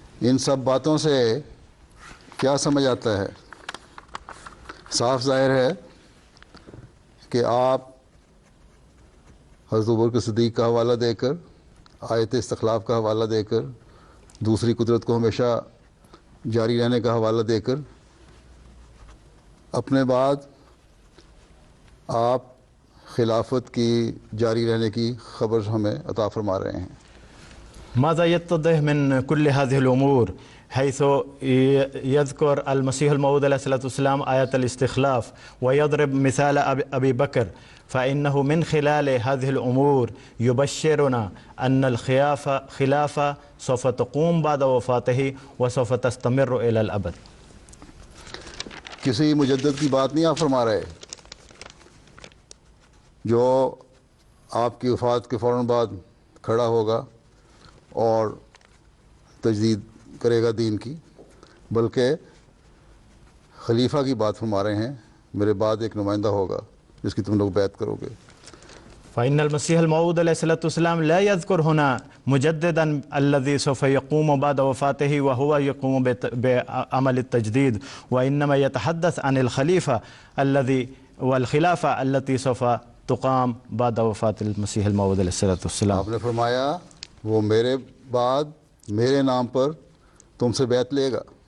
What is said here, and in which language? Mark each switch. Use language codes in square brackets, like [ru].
[ur] ان سب باتوں سے کیا سمجھ آتا ہے؟ صاف ظاہر ہے کہ آپ حضرت ابوبکر صدیق کا حوالہ دے کر، آیت استخلاف کا حوالہ دے کر، دوسری قدرت کو ہمیشہ جاری رہنے کا حوالہ دے کر، اپنے بعد آپ خلافت کی جاری رہنے کی خبر ہمیں عطا فرما رہے ہیں۔ [ar] ماذا يتضح من كل هذه الأمور؟ حيث يذكر المسيح الموعود عليه الصلاة والسلام آية الاستخلاف ويضرب مثال أبي بكر، فإنه من خلال هذه الأمور يبشرنا أن الخلافة سوف تقوم بعد وفاته وسوف تستمر إلى الأبد۔ [ur] کسی مجدد کی بات نہیں آپ فرما رہے جو آپ کی وفات کے فوراً بعد کھڑا ہوگا اور تجدید کرے گا دین کی، بلکہ خلیفہ کی بات فرما رہے ہیں، میرے بعد ایک نمائندہ ہوگا جس کی تم لوگ بیعت کرو گے۔ [ar] فإن المسيح الموعود عليه الصلاة والسلام لا يذكر هنا مجددا الذي سوف يقوم بعد وفاته وهو يقوم بعمل التجديد، وإنما يتحدث عن الخليفة الذي والخلافة التي سوف تقام بعد وفاة المسيح الموعود عليه الصلاة والسلام. [ur] آپ نے فرمایا وہ میرے بعد میرے نام پر تم سے بیعت لے گا.